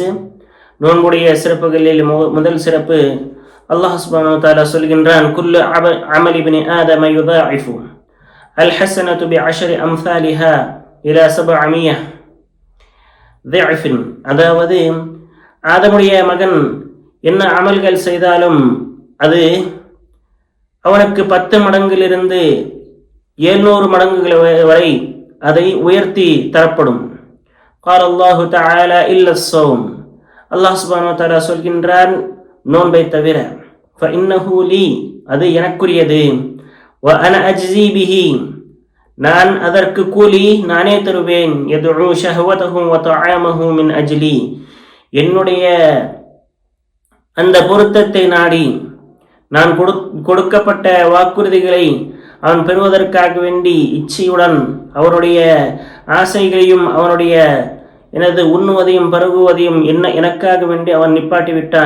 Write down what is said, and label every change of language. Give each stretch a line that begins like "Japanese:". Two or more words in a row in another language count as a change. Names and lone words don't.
Tamil: நோன்புடைய சிறப்புகளில் முதல் சிறப்பு,
Arabic: الله سبحانه وتعالى
Tamil: சொல்கின்றான்,
Arabic: كل عمل ابن آدم يضاعف الحسنة بعشر أمثالها إلى 700 ضعف.
Tamil: அதாவது ஆதமுடைய மகன் என்ன அமல்கள் செய்தாலும் அது அவனுக்கு 10 மடங்கிலிருந்து 700 மடங்குகள் வரை அதை உயர்த்தி தரப்படும்.
Arabic: قال الله تعالى إلا الصوم. الله سبحانه وتعالى
Tamil: சொல்கின்றான், நோன்பை தவிர,
Arabic: فإنه لي,
Tamil: அது எனக்குரியது,
Arabic: وأنا أجزي به,
Tamil: நான் அதற்கு கூலி நானே தருவேன்,
Arabic: يدعو شهوته وطعامه من أجلي,
Tamil: என்னுடைய அந்த பொருத்தத்தை நாடி நான் கொடுக்கப்பட்ட வாக்குறுதிகளை அவன் பெறுவதற்காக வேண்டி இச்சையுடன் அவனுடைய ஆசைகளையும் அவனுடைய எனது உண்ணுவதையும் பருகுவதையும் எனக்காக வேண்டி அவன் நிப்பாட்டி விட்டான்.